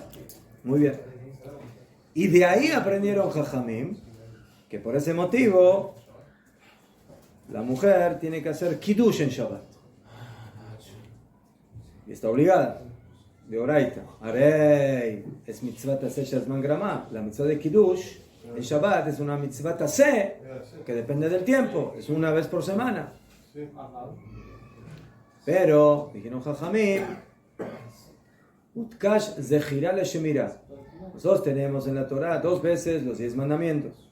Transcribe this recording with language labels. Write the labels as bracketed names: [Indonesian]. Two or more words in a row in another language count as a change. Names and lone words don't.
[Spanish] Muy bien. Y de ahí aprendieron Jajamim que por ese motivo la mujer tiene que hacer kiddush en Shabbat. Y está obligada. de Oraita. Arey, es [Hebrew] מצות עשה שהזמן גרמא. [Spanish] La mitzvah de Kiddush, el Shabbat, es una [Hebrew] מצות עשה [Spanish] que depende del tiempo. Es una vez por semana. Sí. Pero, dijeron Jajamim, [Hebrew] הוקשה זכירה לשמירה. [Spanish] Nosotros tenemos en la Torah 2 veces los 10 mandamientos.